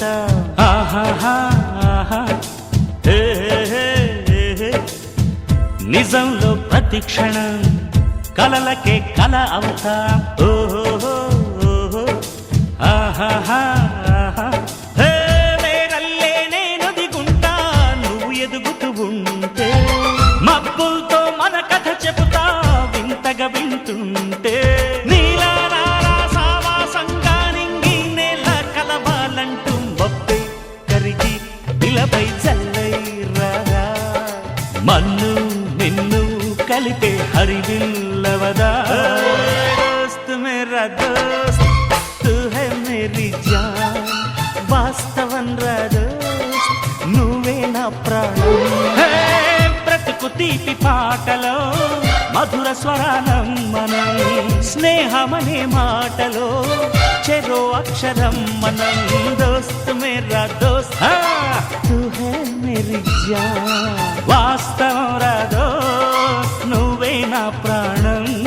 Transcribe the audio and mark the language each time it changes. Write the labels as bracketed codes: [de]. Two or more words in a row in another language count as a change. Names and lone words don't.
[te] ఆహాహా ఆహా హే హే హే నిజంలో ప్రతి క్షణం కలలకే కల అవుతా ఓహో ఆహాహా ఆహా హే నేనల్లే నేను దిగుంటా నువ్వు ఎదుగుతూ ఉంటే మబ్బులతో మన కథ చెబుతా వింతగా వింటుంటే మన్ను నిన్ను కలిపే హరివిల్లవదా [hi] दोस्त मेरा दोस्त तू है मेरी [te] జాన్ వాస్తవం రా దోస్త్ నువ్వే నా ప్రాణం బ్రతుకు తీపి పాటలో మధుర స్వరానం మనం స్నేహమనే మాటలో చెరో అక్షరం మనం [hi] दोस्त मेरा दोस्त तू है मेरी जान [te] వాస్తవం రా దోస్త్ నువ్వే నా ప్రాణం